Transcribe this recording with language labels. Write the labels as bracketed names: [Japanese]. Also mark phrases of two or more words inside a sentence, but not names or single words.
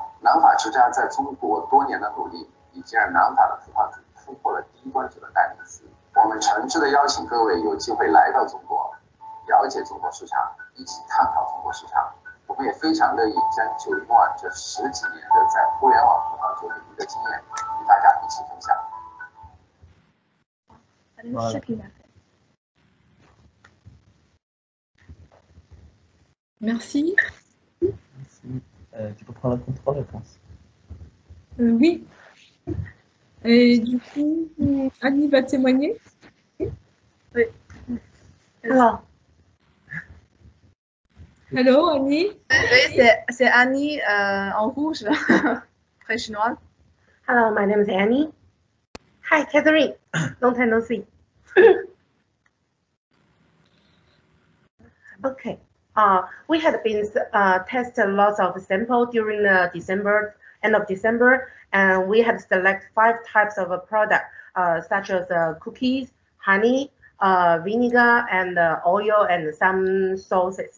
[Chinese] 南法之家在中国多年的努力，已经让南法的葡萄酒突破了低端酒的代名词。我们诚挚的邀请各位有机会来到中国，了解中国市场，一起探讨中国市场。我们也非常乐意将九云网这10几年的在互联网葡萄酒领域的经验与大家一起分享。 [French] Merci. Tu peux prendre le contrôle, je pense. Oui. Et du coup, Annie va témoigner. Oui. Alors. Hello, Annie. Oui, c'est Annie en rouge, très chinoise. [English] Hello, my name is Annie. Hi, Catherine. Long time no see. Okay. we had been tested lots of samples during end of December, and we had select 5 types of a product, such as cookies, honey, vinegar, and oil, and some sauces.